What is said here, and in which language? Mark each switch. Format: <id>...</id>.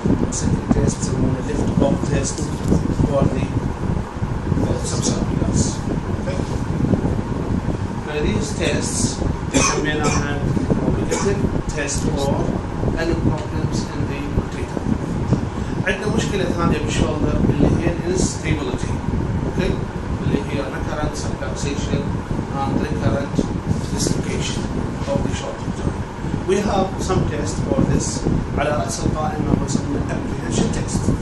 <en>Second test</en> <ar>سمونه</ar> <en>lift off test for the subscapularis. Okay? Now these tests</en> <ar>سميناها</ar> <en>negative test for any problems in the rotator.</en> <ar>عندنا مشكلة ثانية بالشولدر اللي هي instability.</ar> <en>Okay?</en> <ar>اللي هي</ar> <en>recurrent subluxation and recurrent dislocation of the shoulder joint. We have some tests for this.</en> <ar>على رأس القائمة وسمى apprehension test.</ar>